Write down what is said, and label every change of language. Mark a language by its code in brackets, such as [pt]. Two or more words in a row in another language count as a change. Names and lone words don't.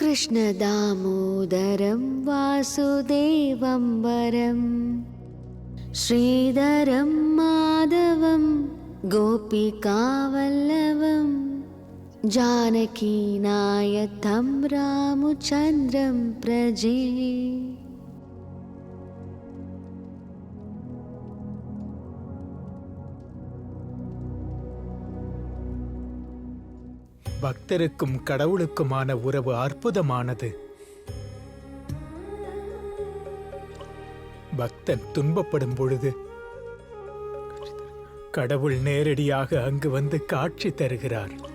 [sa] कृष्णदामोदरं वासुदेवं वरं श्रीधरं माधवं गोपिकावल्लभं जानकीनायकं रामचन्द्रं प्रजे. [ta] பக்தருக்கும் கடவுளுக்குமான உறவு அற்புதமானது. பக்தன் துன்பப்படும் பொழுது கடவுள் நேரடியாக அங்கு வந்து காட்சி தருகிறார்.